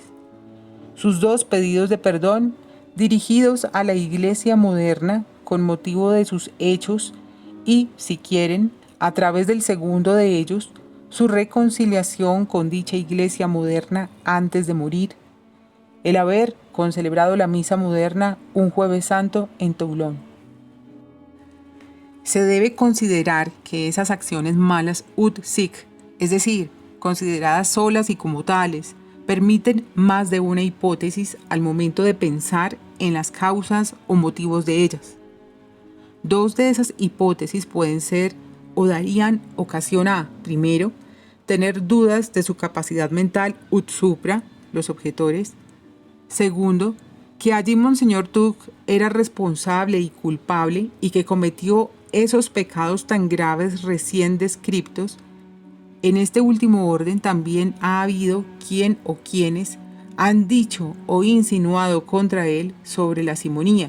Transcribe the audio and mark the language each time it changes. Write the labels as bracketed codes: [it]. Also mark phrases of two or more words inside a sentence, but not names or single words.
[es] Sus 2 pedidos de perdón dirigidos a la Iglesia moderna con motivo de sus hechos y, si quieren, a través del segundo de ellos, su reconciliación con dicha Iglesia moderna antes de morir, el haber concelebrado la misa moderna un Jueves Santo en Toulon. Se debe considerar que esas acciones malas [la] ut sic, [es] es decir, consideradas solas y como tales, permiten más de una hipótesis al momento de pensar en las causas o motivos de ellas. Dos de esas hipótesis pueden ser o darían ocasión a, primero, tener dudas de su capacidad mental [la] ut supra, [es] los objetores. Segundo, que allí Monseñor Tuc era responsable y culpable y que cometió esos pecados tan graves recién descriptos. En este último orden también ha habido quien o quienes han dicho o insinuado contra él sobre la simonía.